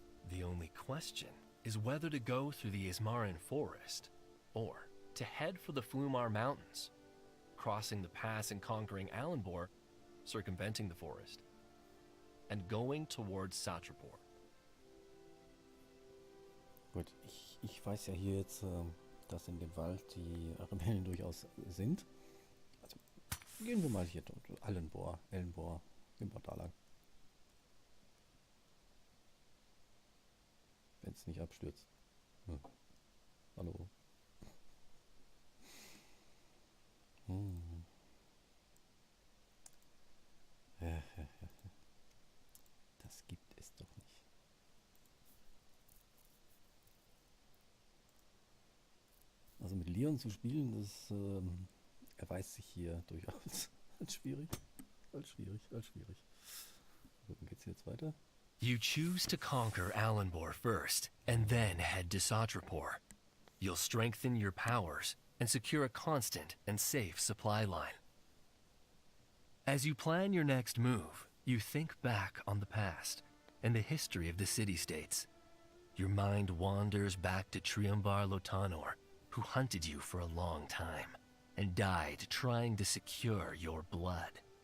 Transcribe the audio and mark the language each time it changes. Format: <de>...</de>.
<en>The only question is whether to go through the Ismarin forest or to head for the Flumar Mountains, crossing the pass and conquering Alanbor, circumventing the forest, and going towards Satrapor.</en> <de>Gut, ich weiß ja hier jetzt, dass in dem Wald die Rebellen durchaus sind. Also gehen wir mal hier Ellenbor, gehen wir da lang. Wenn es nicht abstürzt. Hallo. Das gibt es doch nicht. Also mit Leon zu spielen, das erweist sich hier durchaus als schwierig. Dann geht's jetzt weiter.</de> <en>You choose to conquer Alanbor first, and then head to Satrapor. You'll strengthen your powers and secure a constant and safe supply line. As you plan your next move, you think back on the past and the history of the city-states. Your mind wanders back to Triumvar Lotanor, who hunted you for a long time and died trying to secure your blood.</en>